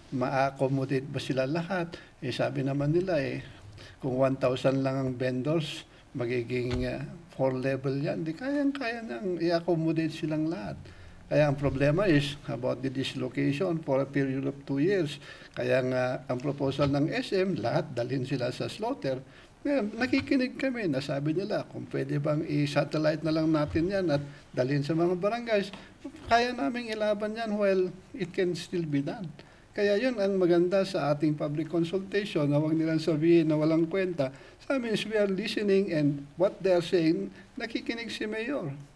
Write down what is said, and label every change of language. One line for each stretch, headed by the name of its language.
Filipino: Ma-accommodate ba sila lahat? Sabi naman nila kung 1,000 lang ang vendors, magiging 4 level yan. Di kayang-kaya nang i-accommodate silang lahat. Kaya ang problema
English: is about the dislocation for a period of 2 years.
Filipino: Kaya nga ang proposal ng SM, lahat dalhin sila sa slaughter. Ngayon, nakikinig kami, nasabi nila kung pwede bang i-satellite na lang natin yan at dalhin sa mga barangays. Kaya naming ilaban yan
English: while it can still be done.
Filipino: Kaya yun ang maganda sa ating public consultation na huwag nilang sabihin na walang kwenta. Sa amin
English: is we are listening, and what they are saying,
Filipino: nakikinig si Mayor.